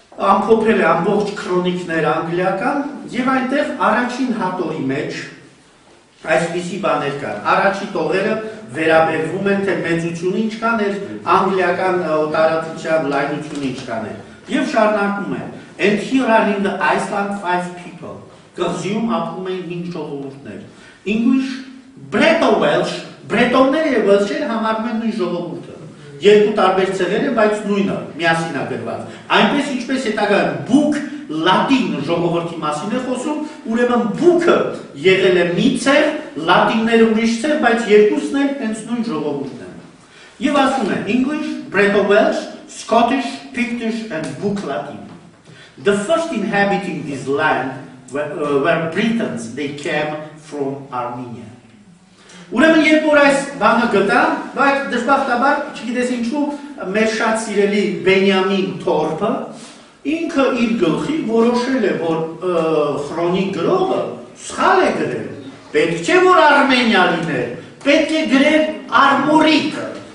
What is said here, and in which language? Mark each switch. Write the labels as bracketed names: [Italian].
[Armenian] ամփոփել է ամբողջ քրոնիկներ անգլիական եւ այնտեղ առաջին հատորի մեջ այսպիսի բաներ կան։ Առաջի տողերը վերաբերվում են թե մեծությունը ինչքան էր, անգլիական տարածության լայնությունը ինչքան էր։ Եվ շարունակում է. [English] And here are in the Iceland 5 people. [Armenian] Կղզիում ապրում էին 5 ժողովուրդներ։ [English] English, Breto-Welsh, բրետոնները եւ վելշերը համարվում են նույն ժողովուրդը։ Երկու տարբեր ցեղեր են, բայց նույնը, միասին է գրված։ Այնպես ինչպես հետագա բուկ լատին ժողովրդի մասին է խոսում, ուրեմն բուկը եղել է մի ցեղ, լատինները ուրիշ ցեղ, բայց երկուսն էլ հենց նույն ժողովուրդն են։ Եվ ասում է English, Breto-Welsh, Scottish, Pictish and Book Latin. The first inhabiting this land were Britons, they came from Armenia. [Armenian] Ուրեմն երբ որ այս բանը գտա, բայց դժբախտաբար, չգիտես ինչու, մեր շատ սիրելի Բենյամին Թորփը ինքը իր գլխի որոշել է, որ քրոնիկ գրողը սխալ է գրել։ Պետք չէ որ Արմենիա լիներ, պետք է գրել Արմորիկը։